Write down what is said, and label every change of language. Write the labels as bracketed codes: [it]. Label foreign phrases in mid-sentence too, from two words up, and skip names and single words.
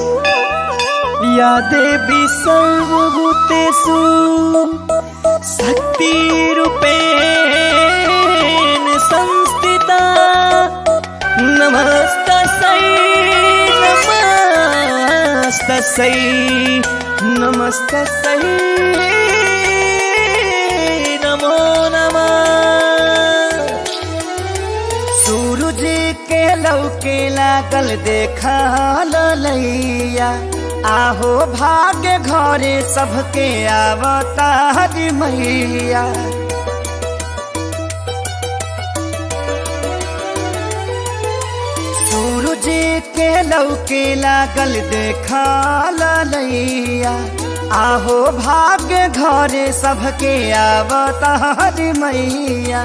[sa] या देवी सर्वभूतेषु शक्तिरूपेण संस्थिता नमस्तस्यै नमस्तस्यै नमस्तस्यै नमो नमः। [bho] सूरज के लौके लागल देखा ललैया आहो भाग्य घरे सबके आवतारी मैया। सूरज के लौके लागल देखा ललैया आहो भाग्य घरे सबके आवतारी मैया।